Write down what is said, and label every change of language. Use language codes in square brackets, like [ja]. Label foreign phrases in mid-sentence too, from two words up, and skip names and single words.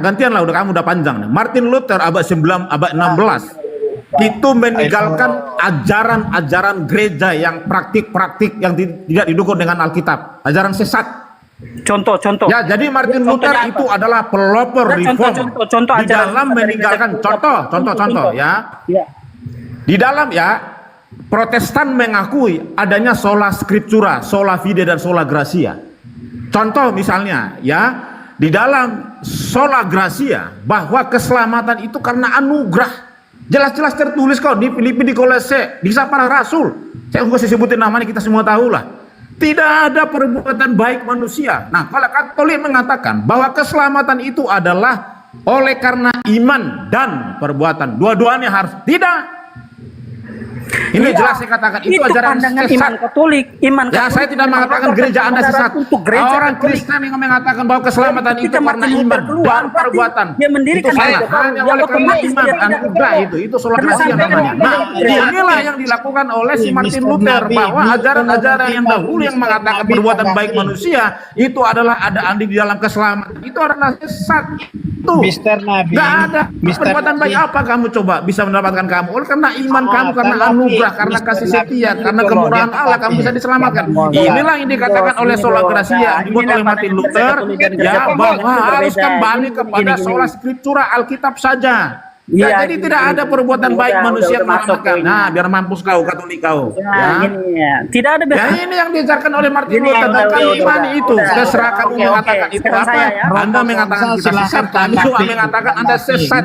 [id] Gantian lah, kamu udah panjang nih. Martin Luther abad 16 itu meninggalkan ajaran-ajaran gereja yang praktik-praktik yang tidak didukung dengan Alkitab, ajaran sesat. Contoh. Ya, jadi Martin Luther itu adalah pelopor reform di dalam meninggalkan contoh ya. Di dalam ya, Protestan mengakui adanya [la] sola scriptura, sola fide [id] dan [la] sola gratia. [id] Contoh misalnya ya, di dalam [la] sola gratia [id] bahwa keselamatan itu karena anugerah. Jelas-jelas tertulis kok di Filipi, di Kolose, di kisah para rasul. Saya nggak usah sebutin namanya, kita semua tahu lah. Tidak ada perbuatan baik manusia. Nah, kalau Katolik mengatakan bahwa keselamatan itu adalah oleh karena iman dan perbuatan, dua-duanya harus tidak. Ini jelas saya katakan itu ajaran sesat. Iman Katolik. Ya, saya tidak mengatakan gereja Anda sesat. Orang Kristen yang mengatakan bahwa keselamatan itu karena iman dan perbuatan. Dia mendirikan itu salah. Hanya oleh karena iman dan anugerah itu [la] sola gratia [id] namanya. Nah, inilah yang dilakukan oleh si Martin Luther, bahwa ajaran-ajaran yang dahulu yang mengatakan perbuatan baik manusia itu adalah ada andil di dalam keselamatan. Itu adalah sesat. Tuh. Mister Nabi. Nggak ada perbuatan baik apa kamu coba bisa mendapatkan kamu? Oleh karena iman kamu, karena anugerah, karena kasih setia, karena kemurahan Allah kamu bisa diselamatkan. Inilah yang dikatakan oleh [la] sola gratia [id] dibuat oleh Martin Luther, ya, bahwa harus kembali kepada [la] sola scriptura, [id] Alkitab saja. Ya, jadi tidak ada perbuatan baik manusia menyelamatkan. Nah, biar mampus kau Katolik kau. Ya. Tidak ada. Ya, ini yang diajarkan oleh Martin Luther, dan kami imani itu. Terserah kamu mengatakan itu apa. Anda mengatakan kita sesat, kami juga mengatakan Anda sesat.